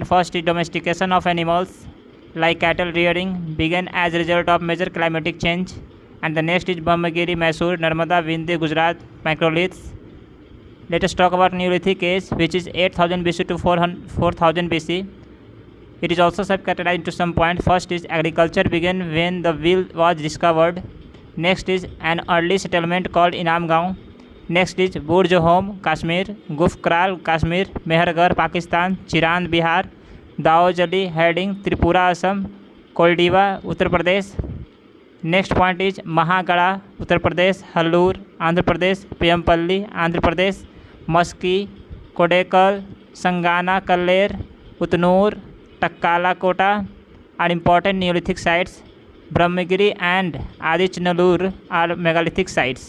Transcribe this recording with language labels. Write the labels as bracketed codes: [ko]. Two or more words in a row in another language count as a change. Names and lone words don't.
[en] First is domestication of animals like cattle rearing began as a result of major climatic change, and the next is Brahmagiri, Mysore, Narmada, Vindhya, Gujarat microliths. Let us talk about Neolithic age, which is 8,000 BC to 4,000 BC. It is also subcategorized into some point. First is agriculture began when the wheel was discovered. Next is an early settlement called Inamgaon. Next is Burjahom, Kashmir, Gufkral, Kashmir, Mehergarh, Pakistan, Chiran, Bihar, Daojali, Herding, Tripura, Assam, Koldiva, Uttar Pradesh. Next point is Mahagada, Uttar Pradesh, Hallur, Andhra Pradesh, Piyampalli, Andhra Pradesh, Maski, Kodekal, Sangana, Kalleir, Utnur, Takkala Kota are important Neolithic sites. Brahmagiri and Adichanallur are megalithic sites.